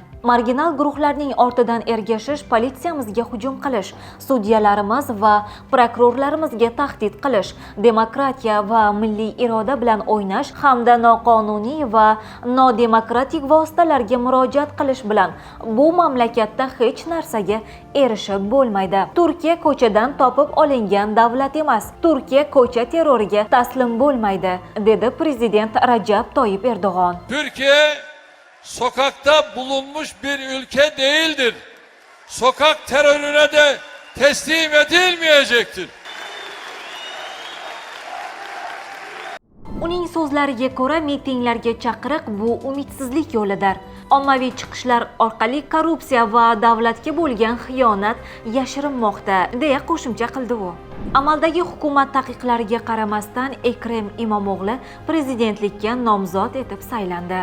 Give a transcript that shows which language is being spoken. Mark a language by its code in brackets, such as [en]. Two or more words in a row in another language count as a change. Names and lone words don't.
[uz] Marginal guruhlarning ortidan ergashish, politsiyamizga hujum qilish, sudyalarimiz va prokurorlarimizga tahdid qilish, demokratiya va milliy iroda bilan o'ynash hamda noqonuniy va nodemokratik vositalarga murojaat qilish bilan bu mamlakatda hech narsaga erishib bo'lmaydi. Turkiya ko'chadan topib olingan davlat emas. Turkiya ko'cha terroriga taslim bo'lmaydi, dedi prezident Rajab Toyyib Erdo'g'on. [tr] Türkiye sokakta bulunmuş bir ülke değildir. Sokak terörüne de teslim edilmeyecektir. [uz] Uning so'zlariga ko'ra, mitinglarga chaqiriq bu umidsizlik yo'lidir. Ommaviy chiqishlar orqali korrupsiya va davlatga bo'lgan xiyonat yashirinmoqda, deya qo'shimcha qildi u. Amaldagi hukumat taqiqlariga qaramasdan Ekrem Imomog'li prezidentlikka nomzod etib saylandi.